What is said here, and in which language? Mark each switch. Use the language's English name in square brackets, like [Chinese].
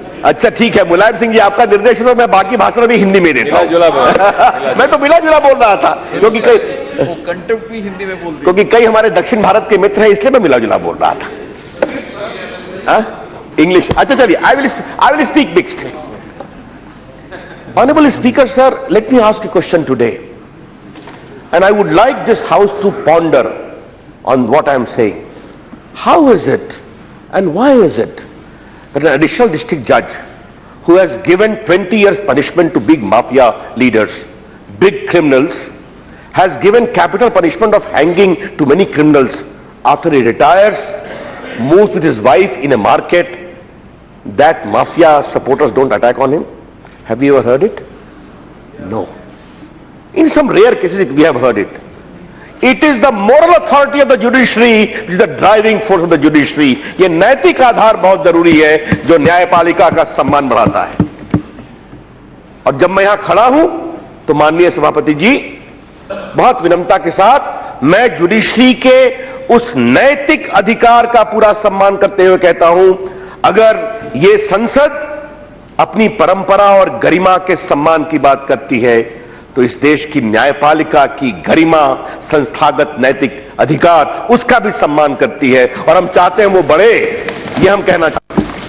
[Hindi] अच्छा ठीक है, मुलायम सिंह जी आपका निर्देश है तो मैं बाकी भाषण भी हिंदी में देता हूं। मैं तो मिला जुला बोल रहा था क्योंकि कंटेम्प्ट भी हिंदी में बोल, क्योंकि कई हमारे दक्षिण भारत के मित्र हैं, इसलिए मैं मिला जुला बोल रहा था। इंग्लिश अच्छा चलिए, [English] I will speak mixed. Honorable Speaker, sir, let me ask a question today, and I would like this House to ponder on what I am saying. How is it and why is it that an additional district judge who has given 20 years punishment to big mafia leaders, big criminals, has given capital punishment of hanging to many criminals, after he retires, moves with his wife in a market, that mafia supporters don't attack on him? Have you ever heard it? No. In some rare cases we have heard it. It is the moral authority of the judiciary which is the driving force of the judiciary. [Hindi] ये नैतिक आधार बहुत जरूरी है जो न्यायपालिका का सम्मान बढ़ाता है। और जब मैं यहां खड़ा हूं तो माननीय सभापति जी, बहुत विनम्रता के साथ मैं जुडिशरी के उस नैतिक अधिकार का पूरा सम्मान करते हुए कहता हूं, अगर ये संसद अपनी परंपरा और गरिमा के सम्मान की बात करती है तो इस देश की न्यायपालिका की गरिमा, संस्थागत नैतिक अधिकार, उसका भी सम्मान करती है और हम चाहते हैं वो बढ़े, ये हम कहना चाहते हैं।